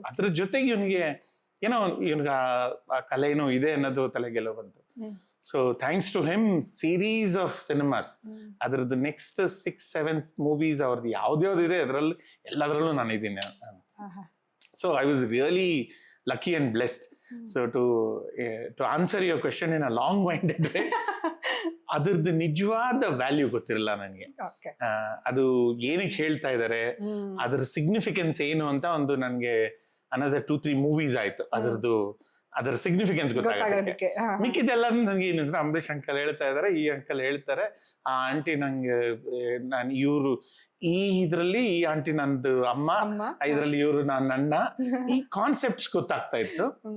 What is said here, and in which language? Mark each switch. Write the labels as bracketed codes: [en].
[kn] ಅದ್ರ ಜೊತೆಗೆ ಇವನಿಗೆ ಏನೋ ಇವನ್ಗ ಆ ಕಲೆನೂ ಇದೆ ಅನ್ನೋದು ತಲೆಗೆಲ್ಲೋ ಬಂತು. [en] so thanks to him, series of cinemas, [kn] ಅದ್ರದ್ದು ನೆಕ್ಸ್ಟ್ 6-7 ಮೂವೀಸ್ ಅವ್ರದ್ದು ಯಾವ್ದ್ಯಾವ್ದು ಇದೆ ಅದ್ರಲ್ಲಿ ಎಲ್ಲದರಲ್ಲೂ ನಾನು ಇದ್ದೀನಿ. [en] So I was really lucky and blessed. So to answer your question in a long-winded way, [kn] ಅದ್ರದ್ದು ನಿಜವಾದ ವ್ಯಾಲ್ಯೂ ಗೊತ್ತಿರಲ್ಲ ನನಗೆ. ಅದು ಏನಕ್ಕೆ ಹೇಳ್ತಾ ಇದ್ದಾರೆ, ಅದ್ರ ಸಿಗ್ನಿಫಿಕೆನ್ಸ್ ಏನು ಅಂತ ಒಂದು ನನಗೆ another 2-3 ಮೂವೀಸ್ ಆಯ್ತು ಅದರ ಸಿಗ್ನಿಫಿಕೆನ್ಸ್ ಗೊತ್ತಾಗುತ್ತೆ. ಮಿಕ್ಕಿದೆಲ್ಲ ನನಗೆ ಏನು ಅಂಬರೀಷ್ ಅಂಕಲ್ ಹೇಳ್ತಾ ಇದಾರೆ, ಈ ಅಂಕಲ್ ಹೇಳ್ತಾರೆ, ಆ ಆಂಟಿ ನಂಗೆ ಇವ್ರು ಈ ಇದ್ರಲ್ಲಿ ಈ ಆಂಟಿ ನಂದು ಅಮ್ಮ, ಇದ್ರಲ್ಲಿ ಇವ್ರು ನನ್ನ ಅಣ್ಣ, ಈ ಕಾನ್ಸೆಪ್ಟ್ಸ್ ಗೊತ್ತಾಗ್ತಾ ಇತ್ತು.